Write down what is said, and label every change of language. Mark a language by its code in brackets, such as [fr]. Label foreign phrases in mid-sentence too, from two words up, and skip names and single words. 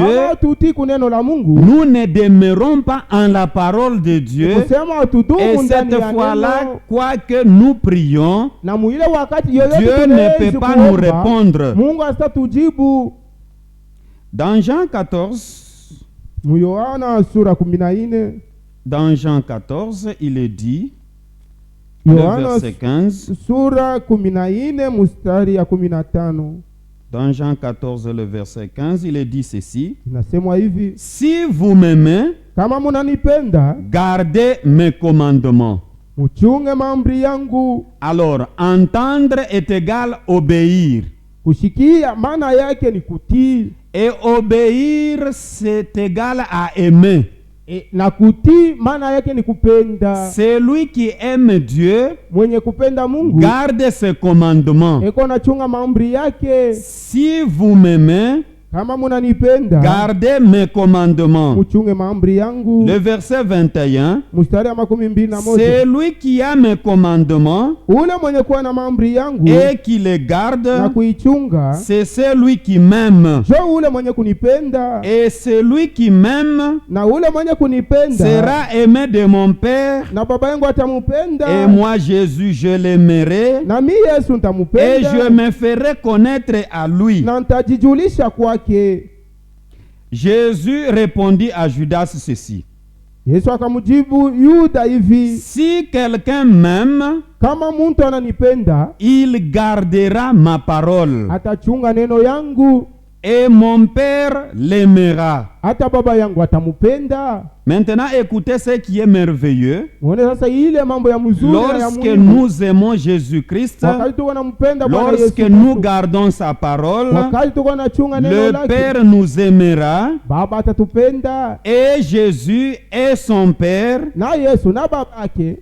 [sw] Kama tutii kuneno la Mungu, [fr] nous ne demeurons pas en la parole de Dieu. [sw] kusema tudumu [fr] Et [sw] ndani [fr] cette [sw] ya [fr] fois-là, [sw] neno, [fr] quoique nous prions, [sw] na muile wakati yoyote [fr] Dieu ne [sw] tunaweza [fr] peut pas [sw] kuomba, [fr] nous répondre. [sw] Mungu asitatujibu. [fr] Dans Jean 14, [sw] Yohana sura 14, [fr] dans Jean 14, il est dit, le Yohana verset 15, [sw] sura 14 mstari ya 15 [fr] dans Jean 14, le verset 15, il est dit ceci, [sw] inasemwa hivi: [fr] si vous m'aimez, [sw] kama munanipenda, [fr] gardez mes commandements. [sw] muchunge maamri yangu. [fr] Alors, entendre est égal obéir. [sw] Kushikia maana yake ni kutii, [fr] Et obéir, c'est égal à aimer. [sw] na kutii maana yake ni kupenda. [fr] Celui qui aime Dieu [sw] Mwenye kupenda Mungu [fr] garde ses commandements. [sw] eko nachunga maamri yake. [fr] Si vous m'aimez, [sw] Kama munanipenda, [fr] gardez mes commandements. [sw] muchunge maamri yangu. [fr] Le verset 21, [sw] Mstari ya 21, [fr] celui qui a mes commandements [sw] ule mwenye kuwa na maamri yangu [fr] et qui les garde, [sw] na kuichunga, [fr] c'est celui qui m'aime. [sw] jo ule mwenye kunipenda. [fr] Et celui qui m'aime [sw] Na ule mwenye kunipenda [fr] sera aimé de mon Père. [sw] na baba yangu atamupenda. [fr] Et moi, Jésus, je l'aimerai [sw] Na mi Yesu [fr] et [sw] nitamupenda [fr] je me ferai connaître à lui. [sw] na nitajijulisha kwake. [fr] Jésus répondit à Judas ceci. [sw] Yesu akamjibu Yuda hivi: [fr] Si quelqu'un m'aime, [sw] kama muntu ananipenda, [fr] il gardera ma parole. [sw] atachunga neno yangu, [fr] Et mon Père l'aimera. [sw] hata baba yangu atamupenda. [fr] Maintenant, écoutez ce qui est merveilleux. [sw] Muone sasa ile mambo ya mzuri na ya [fr] Lorsque [sw] muhimu. [fr] nous aimons Jésus-Christ, [sw] Wakati tuko nampenda Bwana Yesu [fr] lorsque nous gardons sa parole, [sw] wakati tuko nachunga neno [fr] le [sw] lake, [fr] Père nous aimera [sw] baba atatupenda, [fr] et Jésus et son Père [sw] na Yesu na baba yake